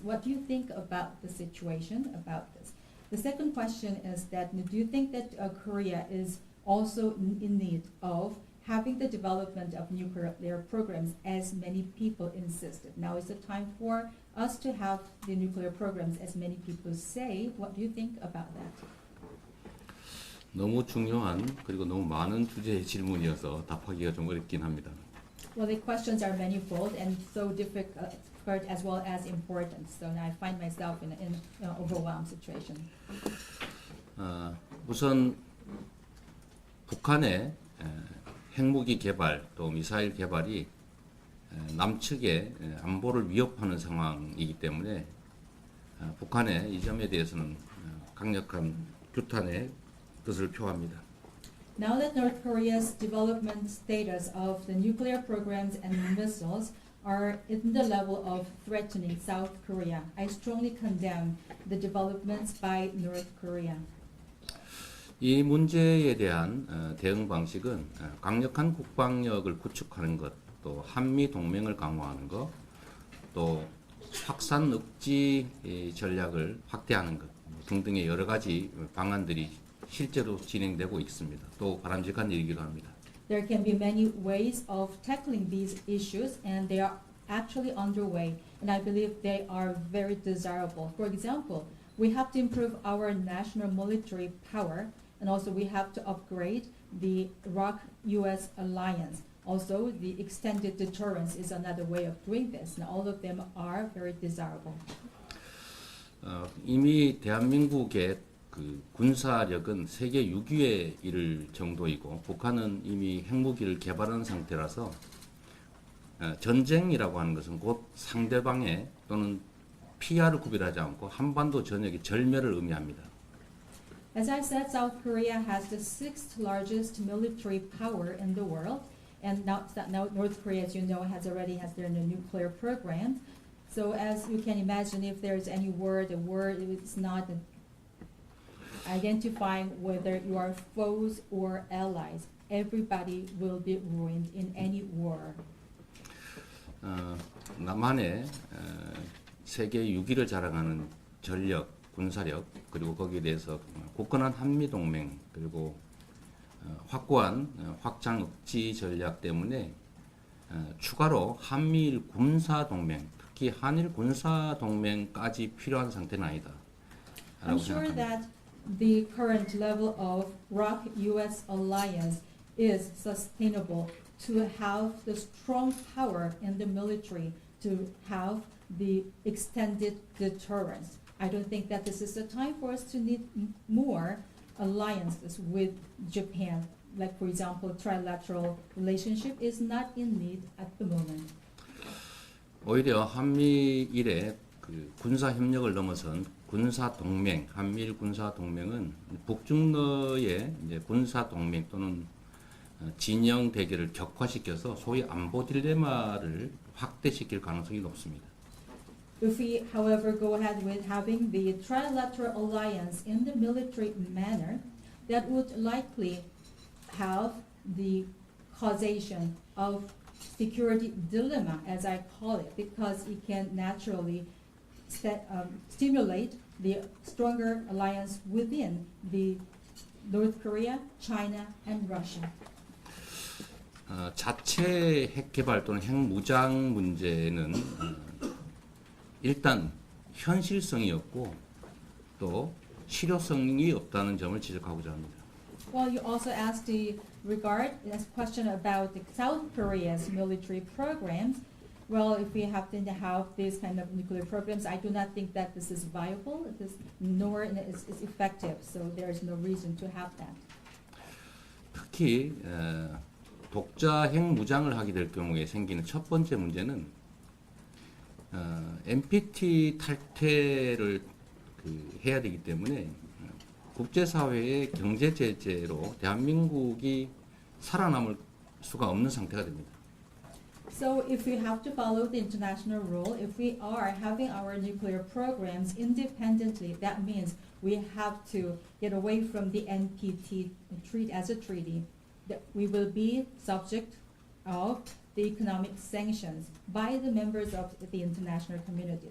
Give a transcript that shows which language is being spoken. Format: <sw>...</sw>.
<en>What do you think about the situation about this? The second question is that do you think that Korea is also in need of having the development of nuclear programs as many people insisted. Now is the time for us to have the nuclear programs as many people say. What do you think about that?</en> <ko>너무 중요한 그리고 너무 많은 주제의 질문이어서 답하기가 좀 어렵긴 합니다.</ko> <en>Well, the questions are manifold and so difficult as well as important. So now I find myself in an overwhelmed situation.</en> <ko>우선 북한의 핵무기 개발 또 미사일 개발이 남측의 안보를 위협하는 상황이기 때문에 북한의 이 점에 대해서는 강력한 규탄의 뜻을 표합니다.</ko> <en>Now that North Korea's development status of the nuclear programs and missiles are in the level of threatening South Korea, I strongly condemn the developments by North Korea.</en> <ko>이 문제에 대한 대응 방식은 강력한 국방력을 구축하는 것, 또 한미 동맹을 강화하는 것, 또 확산 억지 전략을 확대하는 것 등등의 여러 가지 방안들이 실제로 진행되고 있습니다. 또 바람직한 일이기도 합니다.</ko> <en>There can be many ways of tackling these issues, and they are actually underway, and I believe they are very desirable. For example, we have to improve our national military power, and also we have to upgrade the ROK-US alliance. Also, the extended deterrence is another way of doing this, and all of them are very desirable.</en> <ko>이미 대한민국의 그 군사력은 세계 6위에 이를 정도이고 북한은 이미 핵무기를 개발한 상태라서 전쟁이라고 하는 것은 곧 상대방의 또는 피하를 구별하지 않고 한반도 전역의 절멸을 의미합니다.</ko> <en>As I said, South Korea has the sixth largest military power in the world, and now North Korea, as you know, has their nuclear program. So as you can imagine, if there's any word, a word is not identifying whether you are foes or allies. Everybody will be ruined in any war.</en> <ko>남한의 세계 6위를 자랑하는 전력, 군사력 그리고 거기에 대해서 굳건한 한미 동맹 그리고 확고한 확장 억지 전략 때문에 추가로 한미일 군사 동맹, 특히 한일 군사 동맹까지 필요한 상태는 아니다.</ko> <en>I'm sure that the current level of ROK-US alliance is sustainable to have the strong power in the military, to have the extended deterrence. I don't think that this is the time for us to need more alliances with Japan. Like, for example, trilateral relationship is not in need at the moment.</en> <ko>오히려 한미일의 그 군사 협력을 넘어선 군사 동맹, 한미일 군사 동맹은 북중러의 이제 군사 동맹 또는 진영 대결을 격화시켜서 소위 안보 딜레마를 확대시킬 가능성이 높습니다.</ko> <en>If we, however, go ahead with having the trilateral alliance in the military manner, that would likely have the causation of security dilemma, as I call it, because it can naturally stimulate the stronger alliance within the North Korea, China, and Russia.</en> <ko>자체 핵 개발 또는 핵 무장 문제는 일단 현실성이 없고 또 실효성이 없다는 점을 지적하고자 합니다.</ko> <en>Well, you also asked the question about the South Korea's military programs. Well, if we happen to have these kind of nuclear programs, I do not think that this is viable, nor is effective. So there is no reason to have that.</en> <ko>특히 독자 핵 무장을 하게 될 경우에 생기는 첫 번째 문제는 NPT 탈퇴를 해야 되기 때문에 국제사회의 경제 제재로 대한민국이 살아남을 수가 없는 상태가 됩니다.</ko> <en>So if we have to follow the international rule, if we are having our nuclear programs independently, that means we have to get away from the NPT treaty as a treaty. That we will be subject of the economic sanctions by the members of the international community.</en>